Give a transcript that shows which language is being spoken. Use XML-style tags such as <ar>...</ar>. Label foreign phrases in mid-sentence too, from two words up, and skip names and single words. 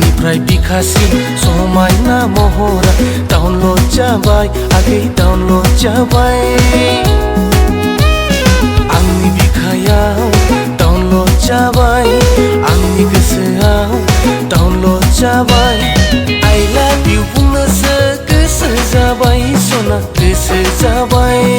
<brx>गोसोनिफ्राय बिखासिन समायना महरा डाउनलड जाबाय आगै डाउनलड जाबाय आंनि बिखायाव डाउनलड जाबाय आंनि गोसोआव डाउनलड जाबाय</brx> <en>I love you</en> <brx>बुंनोसो गोसो जाबाय सना गोसो जाबाय</brx>